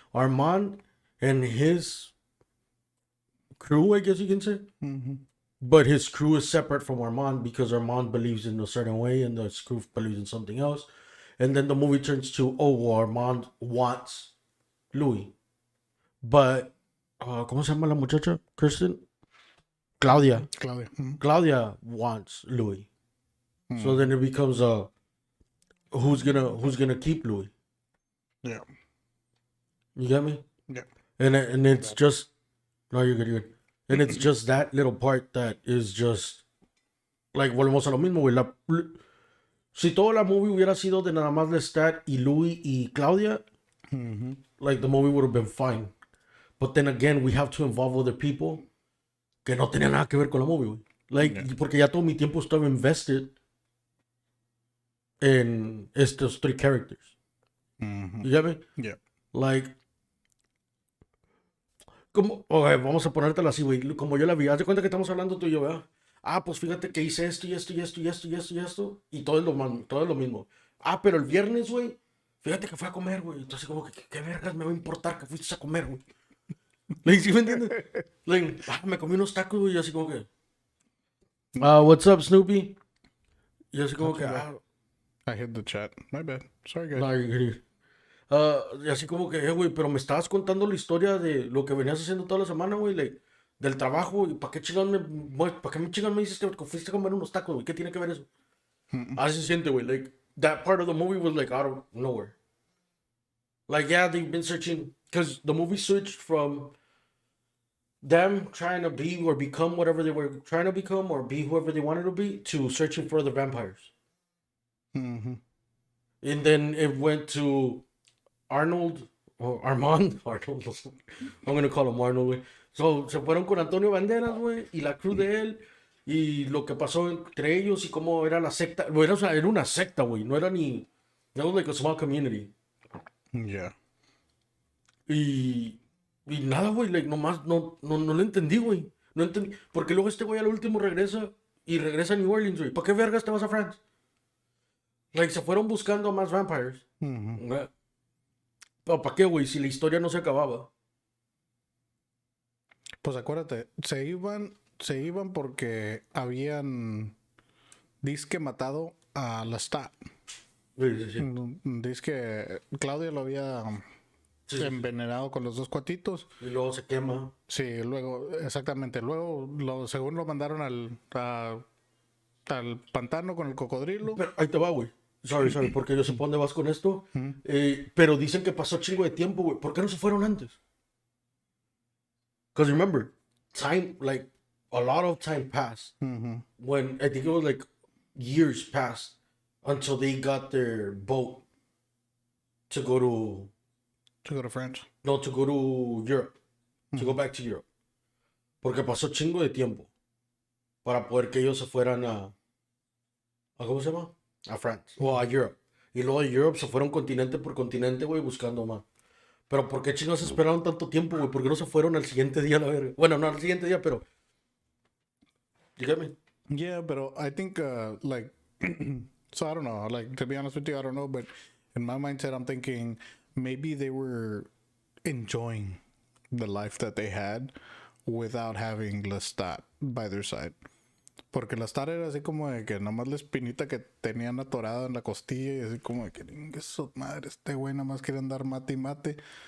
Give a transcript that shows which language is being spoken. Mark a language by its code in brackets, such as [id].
[en] Armand and his crew, I guess you can say. Mm-hmm. But his crew is separate from Armand because Armand believes in a certain way and the crew believes in something else. And then the movie turns to, oh, well, Armand wants Louis. [es] But, ¿cómo se llama la muchacha? [en] Kristen? Claudia. Claudia. Mm-hmm. Claudia wants Louis. So Mm. then it becomes who's gonna keep Louis? Yeah. You get me? Yeah. And it's just no, you're good, you're good. And it's just that little part that is just like volvemos a lo mismo, güey. [es] Si toda la movie hubiera sido de nada más Lestat y Louis y Claudia, [en] Mm-hmm. like the movie would have been fine. But then again, we have to involve other people que no tenían nada que ver con la movie, güey. [es] Like, porque ya todo mi tiempo estaba invested en estos three characters. [en] Mm-hmm. You get me? Yeah. [es] Like, como, okay, vamos a ponértela así, güey. Como yo la vi, haz de cuenta que estamos hablando tú y yo, ¿verdad? Ah, pues fíjate que hice esto y esto y esto y esto y esto y esto. Y todo es todo es lo mismo. Ah, pero el viernes, güey, fíjate que fue a comer, güey. Entonces, como que, ¿qué vergas me va a importar que fuiste a comer, güey? Like, ¿sí me entiendes? Like, me comí unos tacos, güey, y así como que, what's up, Snoopy? Y así como que, [en] I hit the chat. My bad. Sorry, guys. [es] no, y así como que, güey, pero me estabas contando la historia de lo que venías haciendo toda la semana, güey, like, del trabajo, y ¿para qué chingados me dices que fuiste a comer unos tacos, güey? ¿Qué tiene que ver eso? [en] Así se siente, güey, like, that part of the movie was like out of nowhere. Like, yeah, they've been searching, because the movie switched from them trying to be or become whatever they were trying to become or be whoever they wanted to be to searching for the vampires. Mm-hmm. And then it went to Arnold or Armand. Arnold. I'm going to call him Arnold, güey. [es] So, se fueron con Antonio Banderas, güey, y la crew de él, y lo que pasó entre ellos y cómo era la secta. Bueno, o sea, era una secta, güey, no era ni. [en] It was like a small community. Yeah. [es] Y nada, güey, like, nomás no lo entendí, güey. No entendí. Porque luego este güey al último regresa y regresa a New Orleans, güey. ¿Para qué vergas te vas a France? Like, se fueron buscando a más vampires. [en] Mm-hmm. [es] ¿Pero para qué, güey? Si la historia no se acababa. Pues acuérdate, se iban porque habían disque matado a Lestat. Sí. Disque Claudia lo había Sí. envenenado con los dos cuatitos. Y luego se quema. Sí, luego, exactamente. Luego, según lo mandaron al pantano con el cocodrilo. Pero ahí te va, güey. Sorry, porque yo sé por dónde vas con esto. Pero dicen que pasó chingo de tiempo, güey. ¿Por qué no se fueron antes? [en] Because remember, time, like, a lot of time passed. Mm-hmm. When I think it was like years passed until they got their boat to go to France. [es] no, to go to Europe, to go back to Europe, porque pasó chingo de tiempo para poder que ellos se fueran a ¿cómo se llama? A France o a Europe, y luego de Europe se fueron continente por continente, güey, buscando más. Pero ¿por qué chingos esperaron tanto tiempo, güey? ¿Por qué no se fueron al siguiente día a la verga? Bueno, no al siguiente día, pero you get me? [en] Yeah, but I think like so I don't know. Like, to be honest with you, I don't know. But in my mindset, I'm thinking maybe they were enjoying the life that they had without having Lestat by their side. [es] Porque Lestat era así como de que nomás la espinita que tenían atorada en la costilla y así como de que eso, madre, este güey nada más quiere andar mate y mate.